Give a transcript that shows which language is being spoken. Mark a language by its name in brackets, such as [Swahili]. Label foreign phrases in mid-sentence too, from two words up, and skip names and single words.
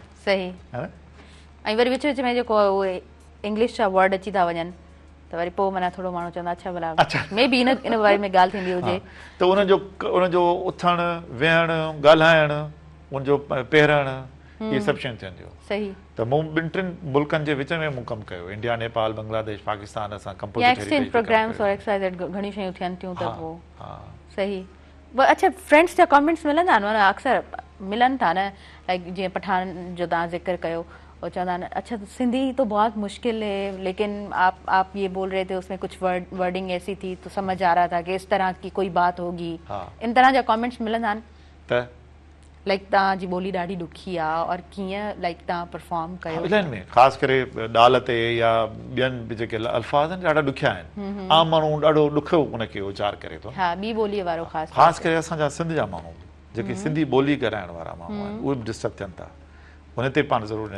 [Sindhi] सही ऐं वरी विच विच में जेको उहे इंग्लिश जा वर्ड अची था वञनि त वरी पोइ माना थोरो माण्हू चवंदा अच्छा भला मे बि इन बारे में ॻाल्हि थींदी हुजे त उनजो उथणु वेहणु ॻाल्हाइणु उनजो पहिरणु इहे सभु शयूं थियंदियूं सही त मूं ॿिनि टिनि मुल्कनि जे विच में मूं कमु कयो इंडिया नेपाल बांग्लादेश पाकिस्तान असां कंपोज़िट प्रोग्राम्स और एक्सरसाइज घणी शयूं थियनि थियूं त पोइ सही अच्छा फ्रेंड्स जा कमेंट्स मिलंदा आहिनि माना अक्सर मिलनि था न लाइक जीअं पठान जो तव्हां ज़िक्र कयो वो चवंदा आहिनि [Urdu] اچھا سندھی تو بہت مشکل ہے لیکن آپ یہ بول رہے تھے اس میں کچھ ورڈنگ ایسی تھی تو سمجھ آ رہا تھا کہ اس طرح کی کوئی بات ہوگی [Sindhi] इन तरह जा कमेंट्स मिलंदा आहिनि त लाइक तव्हांजी ॿोली ॾाढी ॾुखी आहे और कीअं लाइक तव्हां परफॉर्म कयो इन्हनि में ख़ासि करे ॾाल ते या ॿियनि बि जेके अल्फाज़ आहिनि ॾाढा ॾुखिया आहिनि आम माण्हू ॾाढो ॾुखियो उनखे उचार करे थो हा ॿी ॿोलीअ वारो ख़ासि करे असांजा सिंध जा माण्हू जेके सिंधी ॿोली ॻाल्हाइण वारा माण्हू आहिनि उहे बि डिस्टर्ब थियनि था हुन ते पाण ज़रूरु